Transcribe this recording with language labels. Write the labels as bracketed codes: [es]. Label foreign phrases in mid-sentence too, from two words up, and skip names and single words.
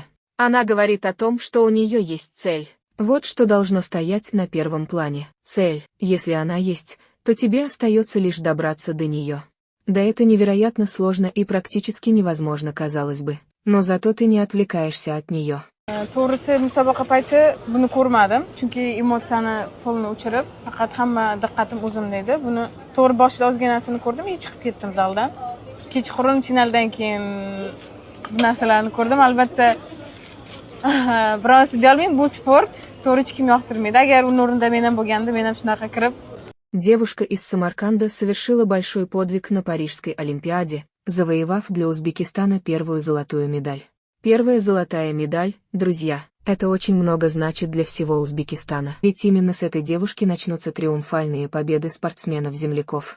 [ru] Она говорит о том, что у нее есть цель. Вот что должно стоять на первом плане. Цель, если она есть, то тебе остается лишь добраться до нее. Да это невероятно сложно и практически невозможно, казалось бы. Но зато ты не отвлекаешься от нее. [uz] To'g'risi musobaqa payti buni ko'rmadim, chunki emotsiyani qo'lni o'chirib, faqat hamma diqqatim o'zimda edi. Buni to'g'ri boshida ozginasini ko'rdim, chiqib ketdim zaldan. Kechqurun finaldan keyin bu narsalarni ko'rdim. Albatta, biroz deya olmayman, bu sport, to'g'ri hech kim yoqtirmaydi. Agar uning o'rnida men ham bo'lgandim, men ham shunaqa kirib. [ru] Девушка из Самарканда совершила большой подвиг на Парижской Олимпиаде, завоевав для Узбекистана первую золотую медаль. Первая золотая медаль, друзья, это очень много значит для всего Узбекистана. Ведь именно с этой девушки начнутся триумфальные победы спортсменов-земляков.